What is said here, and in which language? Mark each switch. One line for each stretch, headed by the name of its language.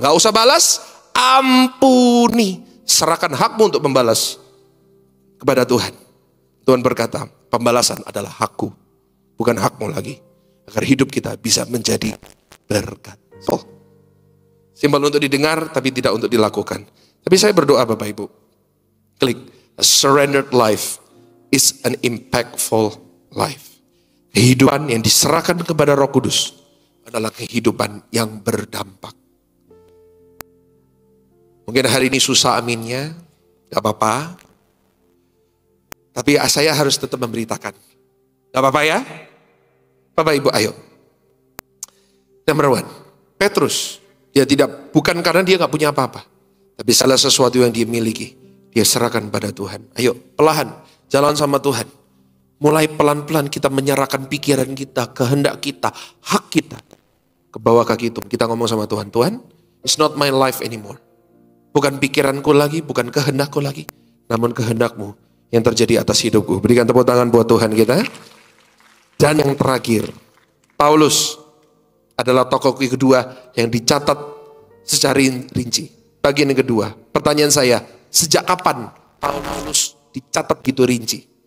Indonesian: Gak usah balas, ampuni. Serahkan hakmu untuk membalas kepada Tuhan. Tuhan berkata, pembalasan adalah hakku, bukan hakmu lagi. Agar hidup kita bisa menjadi berkat. Simpel untuk didengar, tapi tidak untuk dilakukan. Tapi saya berdoa Bapak Ibu.
English: Klik, a surrendered life is an impactful life.
Indonesian: Kehidupan yang diserahkan kepada Roh Kudus adalah kehidupan yang berdampak. Mungkin hari ini susah aminnya, gak apa-apa. Tapi saya harus tetap memberitakan. Gak apa-apa ya? Bapak Ibu ayo.
English: Number one, Petrus.
Indonesian: Dia bukan karena dia gak punya apa-apa. Tapi salah sesuatu yang dia miliki. Dia serahkan pada Tuhan. Ayo, perlahan, jalan sama Tuhan. Mulai pelan-pelan kita menyerahkan pikiran kita, kehendak kita, hak kita. Ke bawah kaki itu, kita ngomong sama Tuhan.
English: Tuhan, it's not my life anymore.
Indonesian: Bukan pikiranku lagi, bukan kehendakku lagi. Namun kehendakmu yang terjadi atas hidupku. Berikan tepuk tangan buat Tuhan kita. Dan yang terakhir, Paulus adalah tokoh kedua yang dicatat secara rinci. Bagian yang kedua, pertanyaan saya, sejak kapan Paulus dicatat gitu rinci?